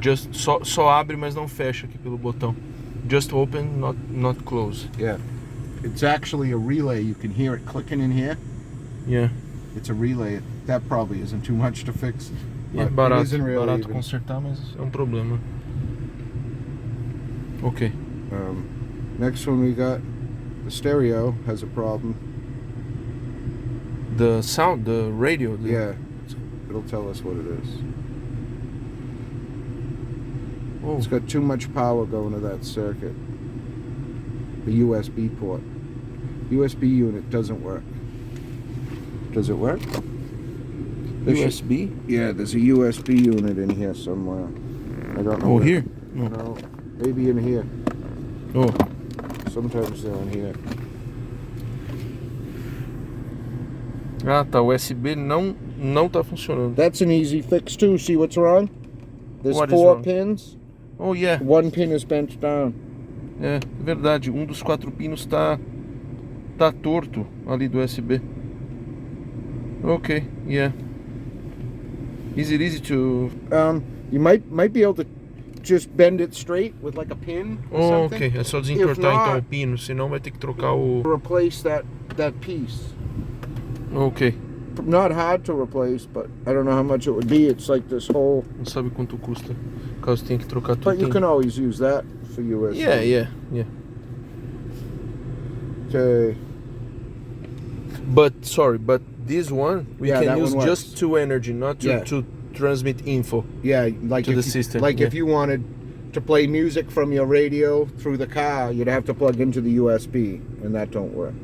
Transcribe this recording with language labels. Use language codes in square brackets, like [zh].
[pt] Just só abre, mas não fecha aqui pelo botão. [en] Just open, not close. Yeah. It's actually a relay. You can hear it clicking in here. Yeah. It's a relay. That probably isn't too much to fix. [pt] É barato consertar, mas é um problema. [en] Okay. Next one we got the stereo has a problem. The sound, the radio. Yeah, it'll tell us what it is. Oh. It's got too much power going to that circuit. The USB port. USB unit doesn't work. Does it work? USB? Yeah, there's a USB unit in here somewhere. I don't know. Oh, here? No, maybe in here. Oh. Sometimes they're in here. [pt] Ah, tá. O USB não tá funcionando. [en] That's an easy fix too. See what's wrong? There's What is 4 wrong? pins. Oh, yeah. One pin is bent down. [pt] É verdade. Um dos 4 pinos tá torto ali do USB. [en] Okay, yeah. Is it easy to... You might be able to just bend it straight with like a pin or something. [pt] Ok. É só desentortar então o pino, senão vai ter que trocar o... [en] Replace that piece. Ok. Not hard to replace, but I don't know how much it would be. It's like this whole... [pt] Não sabe quanto custa, caso tenha que trocar tudo. [en] But you can always use that for USB. Yeah. Okay. But this one we can use just to energy, not to transmit info. Yeah, like to the system. If you wanted to play music from your radio through the car, you'd have to plug into the USB, and that don't work.